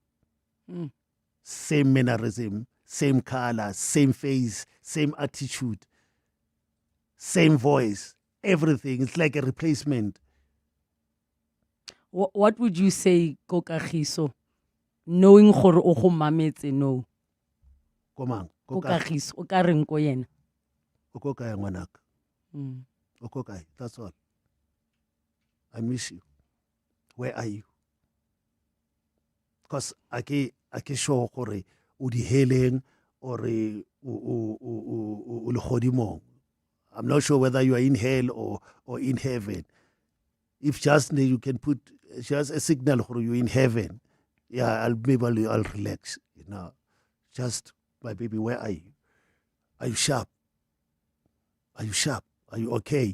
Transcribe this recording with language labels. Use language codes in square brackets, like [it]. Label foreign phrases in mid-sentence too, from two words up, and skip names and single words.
[en] Same mannerism, same color, same face, same attitude, same voice, everything. It's like a replacement. What would you say, Kokagiso, knowing [tn] gore o go mametse no? Komang? Kokagiso, o ka reng ko yena? O ko kae ngwanaka? O ko kae? [en] That's all. I miss you. Where are you? Because I [tn] ke sure gore o di heleng or o le godimong. [en] I'm not sure whether you are in hell or in heaven. If just you can put just a signal for you in heaven, yeah, I'll relax. You know, just my baby, where are you? Are you sharp? Are you sharp? Are you okay?